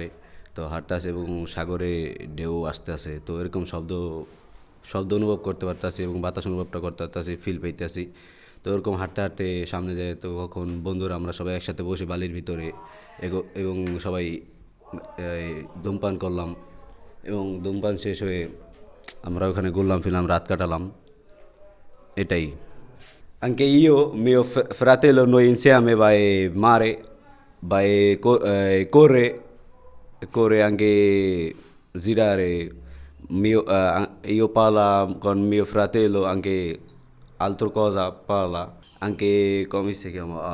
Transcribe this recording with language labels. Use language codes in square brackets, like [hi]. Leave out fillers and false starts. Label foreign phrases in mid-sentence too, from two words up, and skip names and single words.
[bn] তো হাঁটতে আছি এবং সাগরে ঢেউ আসতে আছে, তো এরকম শব্দ শব্দ অনুভব করতে পারতাছি এবং বাতাস অনুভবটা করতে পারতাছি, ফিল পাইতেছি। তো ওরকম হাঁটতে হাঁটতে সামনে যায়, তো কখন বন্ধুরা আমরা সবাই একসাথে বসে বালির ভিতরে এবং সবাই ধূমপান করলাম, এবং ধূমপান শেষ হয়ে আমরা ওখানে ঘুরলাম ফিরলাম, রাত কাটালাম, এটাই। [it] Anche io, mio fratello, noi insieme vai mare, vai corre anche girare. Io parlo con mio fratello anche altra cosa parla, anche come si chiama?